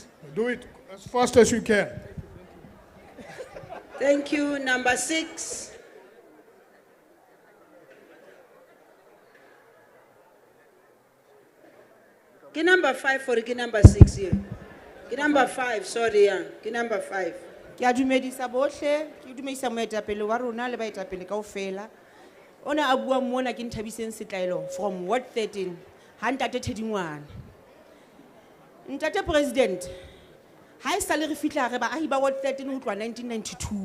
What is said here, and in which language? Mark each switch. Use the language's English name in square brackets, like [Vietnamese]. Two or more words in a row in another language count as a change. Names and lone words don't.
[English] Do it as fast as you can. Thank you. Number 6. Get number 5 for get number 6 here. Get number 5, sorry, yeah. Get number 5. [Southern Sotho] Ke a dumedisa bohle, ke dumedisa moetapele wa rona le baetapele kaofela. Ona a bua mona ke Nthabiseng Setlaelo from Ward 13. Ha ntate Thedingwane. Ntate President, ha e sale re fitla re baahi ba Ward 13 ho tloa 1992.